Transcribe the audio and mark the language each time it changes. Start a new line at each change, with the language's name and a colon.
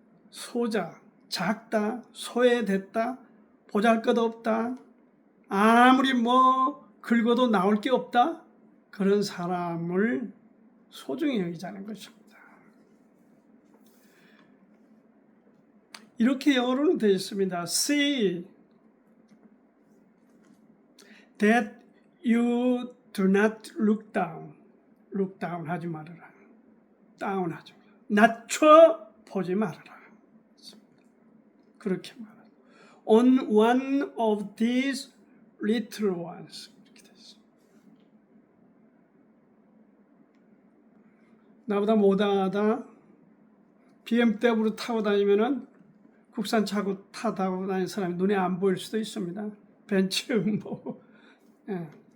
Korean: 소자, 작다, 소외됐다, 보잘것없다, 아무리 긁어도 나올 게 없다, 그런 사람을 소중히 여기자는 것입니다. 이렇게 영어로는 되어 있습니다.
English: See that you do not look down. look down
Korean: 하지 말아라. down 하지 말아라. 낮춰 보지 말아라. 그렇게 말합니다.
English: On one of these little ones.
Korean: 이렇게 되어 있습니다. 나보다 못하다 BMW 타고 다니면은 국산 차고 타고 다니는 사람이 눈에 안 보일 수도 있습니다. 벤츠 예.